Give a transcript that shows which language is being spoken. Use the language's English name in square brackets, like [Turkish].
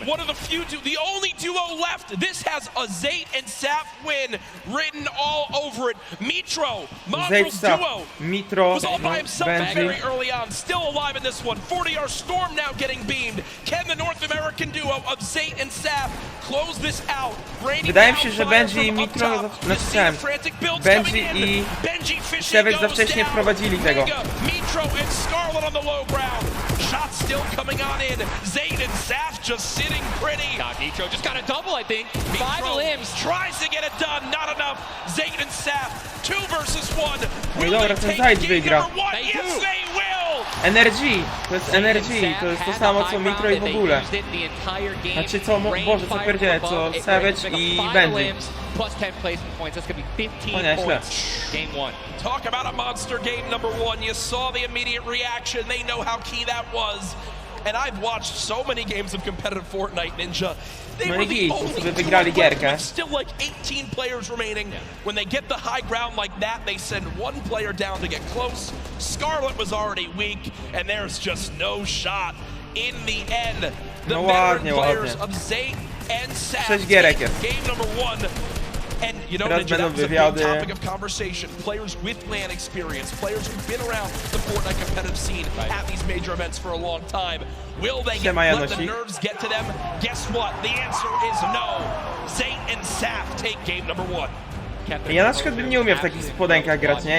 [English] One of the few, the only duo left. This has a Zayt and Saf win written all over it. Mitro, Mongrel's duo, was all by himself very early on. Still alive in this one. 40R Storm now getting beamed. Can the North American duo of Zayt and Saf close this out? [Polish] Wydaje mi się, że Benji i Mitro, Benji i Savage za wcześnie wprowadzili tego. [English] Mitro and Scarlet on the low ground. Shots still coming on in. Zayt and Saf just sitting pretty. God, Nitro just got a double, I think. 5 limbs. Tries to get it done, not enough. Zayt and Saf, 2 versus 1. [Polish] No i dobra, ten Zayd wygra. [English] Yes, they will. [Polish] Energy, to jest Energy, to jest to samo co Mitro i w ogóle. Znaczy co, Boże, co pierdzielę, co Savage i Benji. [English] Plus 10 placement points, that's gonna be 15 [Polish] O nieźle. [English] points. Game 1. Talk about a monster game number 1. You saw the immediate reaction. They know how key that was. And I've watched so many games of competitive Fortnite, Ninja. They were the only [Polish] wygrali gierkę. [English] with still like 18 players remaining. When they get the high ground like that, they send 1 player down to get close. Scarlet was already weak, and there's just no shot. In the end, the veteran players of Zayt and Saf game number 1. And you know, Ninja, that was a big topic of conversation. Players with LAN experience, players who've been around the Fortnite competitive scene at these major events for a long time. Will they let the nerves get to them? Guess what? The answer is no. Zayt and Saf take game number 1. [Polish] Ja na przykład bym nie umiał w takich spodenkach grać, nie?